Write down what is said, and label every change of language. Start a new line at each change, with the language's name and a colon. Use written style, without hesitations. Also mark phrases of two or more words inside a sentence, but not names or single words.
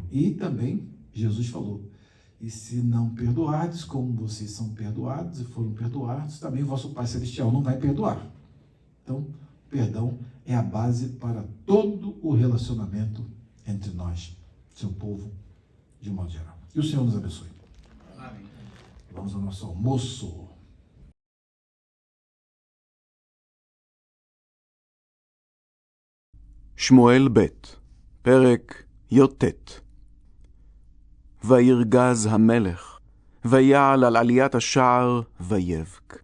Portuguese: E também Jesus falou, e se não perdoardes, como vocês são perdoados e foram perdoados, também o vosso Pai Celestial não vai perdoar. Então, perdão é a base para todo o relacionamento entre nós, seu povo, de um modo geral. E o Senhor nos abençoe. Amém. Vamos ao nosso almoço.
Hebrew: שמואל ב', פרק י"ט. וירגז המלך, ויעל על עליית השער, ויבק.